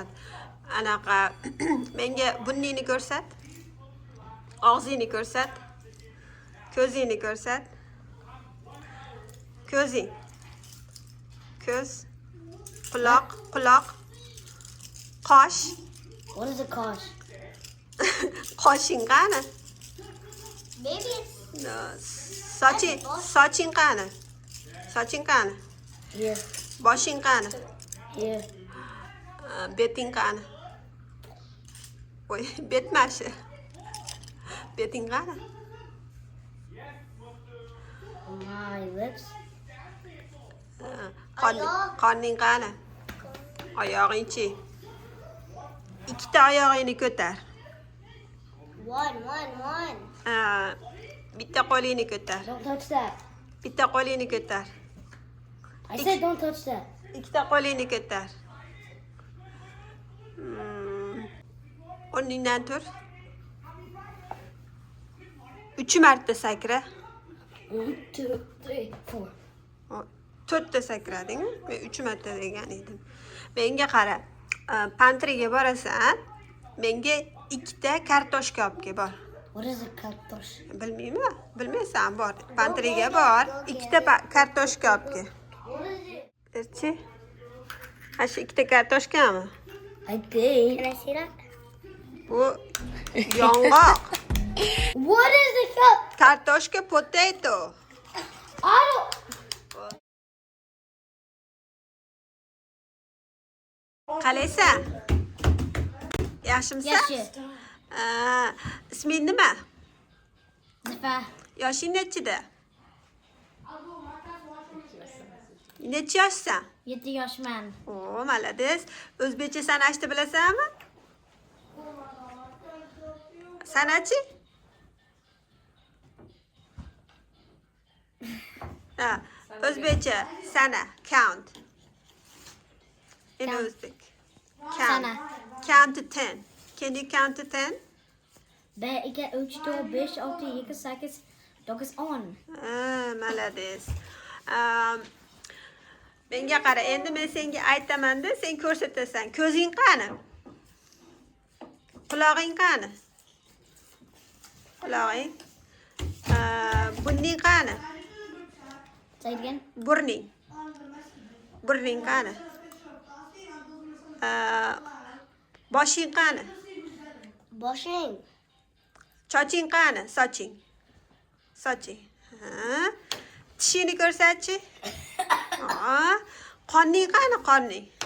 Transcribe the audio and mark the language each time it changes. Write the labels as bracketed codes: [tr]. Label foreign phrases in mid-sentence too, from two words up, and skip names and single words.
[uz] Anaqa menga burningni ko'rsat. Og'zingni ko'rsat. Ko'zingni ko'rsat. Ko'zing. Ko'z. Quloq. Qosh. [en] What is a kosh? [uz] Qoshing qani? [en] Maybe it's [uz] Soching qani? Soching qani? [en] Here. [uz] Boshing qani? [en] Here. [uz] Beting qani? Voy, betmashi. Beting qani? [en] My lips. [uz] Qorning qani? Oyog'ingchi. Ikkita oyog'ingni ko'tar. [en] one. [uz] Bitta qo'lingni ko'tar. [en] Don't touch that. [uz] Bitta qo'lingni ko'tar. [en] I said don't touch that. [uz] Ikkita qo'lingni ko'tar. O'rningdan tur. 3 marta sakra. 1, 2, 3, 4. 4 ta sakrading. Men 3 marta degan edim. Menga qara. Pantriga borasan. Menga ikkita kartoshka olib kel, bor. [en] What is a kartosh? [uz] Bilmayman, bilmaysan, bor. Pantriga bor. Ikkita kartoshka olib kel. Chi? Shu ikkita kartoshkami? [en] I think. Can I see that? [uz] Bu yong'oq. [en] What is a cup? [uz] Kartoshka potato. [en] I don't. [uz] Qalaysan? Yaxshimisan? Yaxshi. Isming nima? Zifa. Yoshing nechida? Necha yoshsan? 7 yoshman. O, malades. O'zbekcha sanashni bilasanmi? Sanachi? Ha, O'zbekcha sana, [en] count. In Uzbek. Count. [uz] Sana. [en] Count to 10. Can you count to 10? 1, 2, 3, 4, 5, 6, 7, 8, 9, 10. [uz] Malades. Menga qara, endi men senga aytaman-da, sen ko'rsatasan. Ko'zing qani? Qulog'ing qani? Qulog'ing. Burning qani? [en] Say it again. [uz] Burning. Burning qani? Boshing qani? Boshing. Soching qani? Soching. Soching. Tishingni ko'rsatchi. Qonning qani? Qonning.